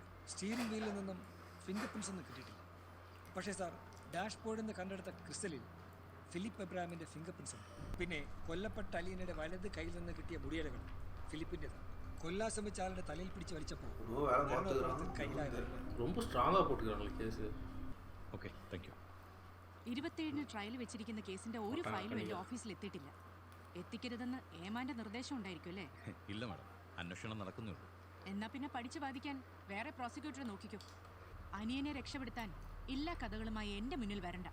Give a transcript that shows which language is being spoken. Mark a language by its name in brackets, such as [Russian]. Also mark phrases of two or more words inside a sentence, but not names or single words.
[Malayalam] സ്റ്റിയറിംഗ് വീലിൽ നിന്നും [English] finger prints [Malayalam] ഒന്നും കിട്ടിയിട്ടില്ല. പക്ഷേ സാർ, ഡാഷ്ബോർഡിൽ നിന്ന് കണ്ടെടുത്ത ക്രിസ്റ്റലിൽ ഫിലിപ്പ് എബ്രഹാമിൻ്റെ [English] finger prints [Malayalam] ഉണ്ട്. പിന്നെ കൊല്ലപ്പെട്ട അലീനയുടെ വലത് കയ്യിൽ നിന്ന് കിട്ടിയ മുടിയിലകൾ ഫിലിപ്പിൻ്റെതാണ്. കൊല്ലാൻ ശ്രമിച്ച ആളുടെ തലയിൽ പിടിച്ച് വലിച്ചപ്പോൾ കയ്യിലായത്. [Tamil] ரொம்ப ஸ்ட்ராங்கா போட்டுருக்காங்க கேஸ். [Malayalam] ഓക്കെ, [English] thank you. [Malayalam] 27-ന് ട്രയൽ വെച്ചിരിക്കുന്ന കേസിന്റെ ഒരു ഫയലും എൻ്റെ ഓഫീസിൽ എത്തിയിട്ടില്ല. എത്തിക്കരുതെന്ന് ഏമാന്റെ നിർദ്ദേശം ഉണ്ടായിരിക്കും അല്ലേ? ഇല്ല മാഡം, അന്വേഷണം നടക്കുന്നേ ഉള്ളൂ. എന്നാ പിന്നെ പഠിച്ചു വാദിക്കാൻ വേറെ പ്രോസിക്യൂട്ടറെ നോക്കിക്കോ. അനിയനെ രക്ഷപ്പെടുത്താൻ എല്ലാ കഥകളുമായി എൻ്റെ മുന്നിൽ വരണ്ട.